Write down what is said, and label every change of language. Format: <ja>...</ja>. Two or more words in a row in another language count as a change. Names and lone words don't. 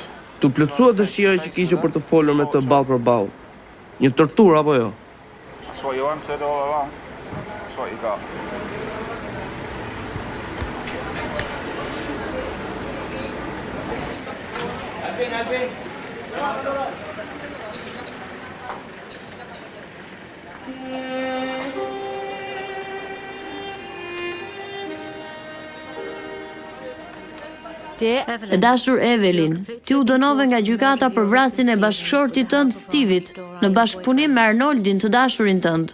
<sq>Tu plotësua dëshira që kishe për të folur me të ballë për ballë. Një torturë apo jo?</sq> <en>That's what you wanted all along. That's what you got. I've been.</en> <sq>E dashur Evelyn, ti u dënove nga gjykata për vrasjen e bashkëshortit tënd Stevit në bashkëpunim me Arnoldin, të dashurin tënd.</sq>